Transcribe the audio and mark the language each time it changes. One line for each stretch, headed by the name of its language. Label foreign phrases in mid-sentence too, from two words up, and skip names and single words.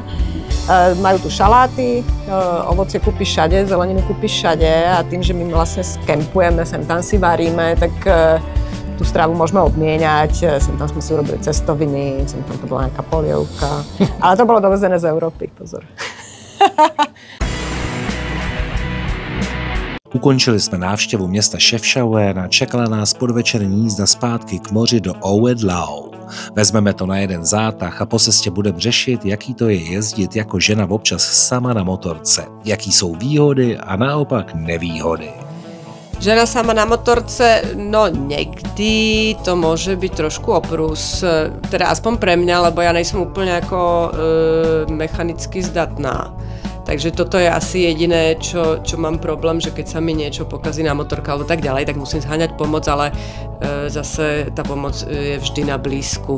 Slovak: Majú tu šaláty, ovocie kúpiš všade, zeleninu kúpiš všade a tým, že my vlastne skempujeme, sem tam si varíme, tak tú stravu môžeme obmieniať, sem tam sme si urobili cestoviny, sem tam to bola nejaká polievka, ale to bolo dovezené z Európy, pozor.
Czech: Ukončili jsme návštěvu města Chefchaouen a čekala nás podvečerní jízda zpátky k moři do Oued Lao. Vezmeme to na jeden zátah a po cestě budeme řešit, jaký to je jezdit jako žena občas sama na motorce, jaký jsou výhody a naopak nevýhody. Žena sama na motorce,
Slovak: no niekdy to môže byť trošku oprus, teda aspoň pre mňa, lebo ja nejsem úplne ako mechanicky zdatná. Takže toto je asi jediné, čo mám problém, že keď sa mi niečo pokazí na motorke alebo tak ďalej, tak musím zháňať pomoc, ale zase tá pomoc je vždy na blízku.